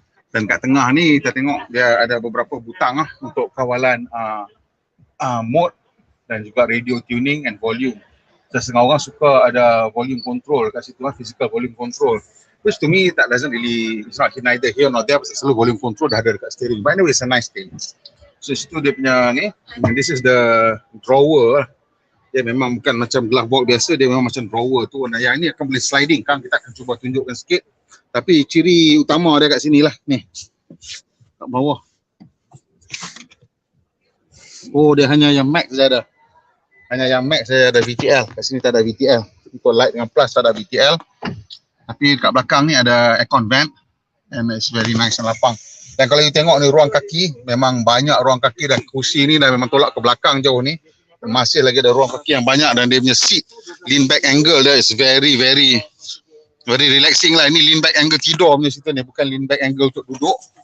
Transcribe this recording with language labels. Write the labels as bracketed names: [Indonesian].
[Malay] Dan kat tengah ni kita tengok dia ada beberapa butang untuk kawalan mode dan juga radio tuning and volume. Setengah orang suka ada volume control kat situ physical volume control. [English] Which to me that doesn't really, it's not neither here nor there, [Malay] pasal selalu volume control dah ada dekat steering. [English] But anyway, it's a nice thing. [Malay] So situ dia punya ni, [English] and this is the drawer. [Malay] Dia memang bukan macam glove box biasa, dia memang macam drawer tu. Nah, yang ni akan boleh sliding kan, kita akan cuba tunjukkan sikit. Tapi ciri utama dia kat sini lah, ni. Kat bawah. Oh, dia hanya yang max saja ada. Hanya yang max saja ada VTL. Kat sini tak ada VTL. Untuk light dengan plus tak ada VTL. Tapi kat belakang ni ada aircon vent [English] and it's very nice [Malay] and lapang. Dan kalau you tengok ni ruang kaki, memang banyak ruang kaki dan kursi ni dah memang tolak ke belakang jauh ni. Masih lagi ada ruang kaki yang banyak dan dia punya seat lean back angle dia [English] is very relaxing [Malay] lah. Ini lean back angle tidur punya situ ni, bukan lean back angle untuk duduk.